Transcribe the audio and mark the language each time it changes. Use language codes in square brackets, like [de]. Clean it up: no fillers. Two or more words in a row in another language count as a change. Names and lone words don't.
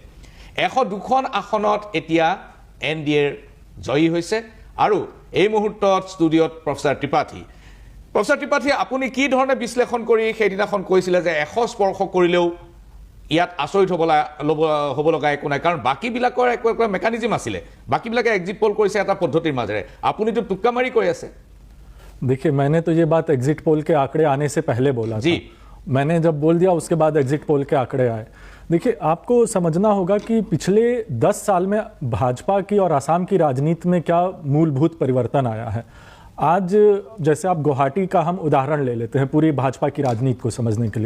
[as] 102খন আসনত এতিয়া NDAৰ জয়ী হৈছে আৰু এই মুহূৰ্তত ষ্টুডিঅ'ত প্ৰফেচাৰ ত্ৰিপাঠী, আপুনি কি ধৰণে বিশ্লেষণ কৰি সেইদিনাখন কৈছিলে যে 100 স্পৰ্শ কৰিলেও ইয়াত আচৰিত হ'ব লগা একো নাই, কাৰণ বাকীবিলাকৰ একো মেকানিজম আছিলে, বাকীবিলাকে [en] exit poll [as] কৰিছে এটা পদ্ধতিৰ মাজেৰে, আপুনিতো টুক্কা মাৰি কৈ আছে। [hi] देखिए, मैंने तो ये बात [en] exit poll [hi] के आंकड़े आने से पहले बोला जी। था। मैंने जब बोल दिया उसके बाद [en] exit poll [hi] के आंकड़े आए। देखिए, आपको समझना होगा कि पिछले 10 साल में भाजपा की और असम की राजनीति में क्या मूलभूत परिवर्तन आया है। आज जैसे आप गुवाहाटी का हम उदाहरण ले लेते हैं पूरी भाजपा की राजनीति को समझने के लिए।